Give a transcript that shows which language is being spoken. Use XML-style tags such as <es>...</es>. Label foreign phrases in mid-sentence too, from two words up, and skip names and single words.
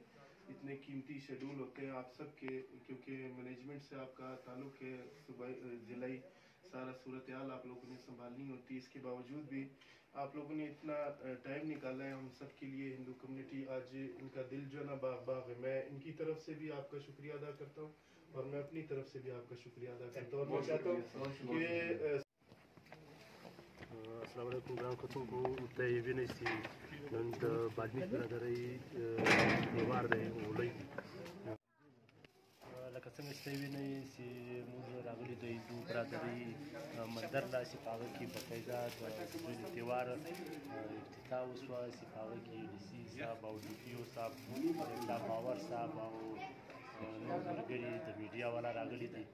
<ur>اتنے قیمتی شیڈول ہوتے ہیں آپ سب کے، کیونکہ مینجمنٹ سے آپکا تعلق ہے، صوبائی ضلعی سارا صورت حال آپ لوگوں نے سنبھالنی ہوتی ہے. اسکے باوجود بھی آپ لوگوں نے اتنا ٹائم نکالا ہے ہم سب کے لیے. ہندو کمیونٹی آج انکا دل جو ہے نا باغ باغ ہے۔ میں انکی طرف سے بھی آپکا شکریہ ادا کرتا ہوں اور میں اپنی طرف سے بھی آپکا شکریہ ادا کرتا ہوں. اور میں چاہتا ہوں کہ</ur> <ps>السلام علیکم ګرانو کتونکو، ته یې وینئ چې نن د بالمیک برادرۍ تیوار دی، هولۍ. لکه څنګه چې ته یې وینئ چې موږ راغلي د هندو برادرۍ مندر له چې په هغه کې باقاعده د دوی د تیوار افتتاح وشوه چې په هغه کې ډي سي صاحب او ډي پي او صاحب، دا باور صاحب او نور ملګري د میډیا والا راغلي دي.</ps>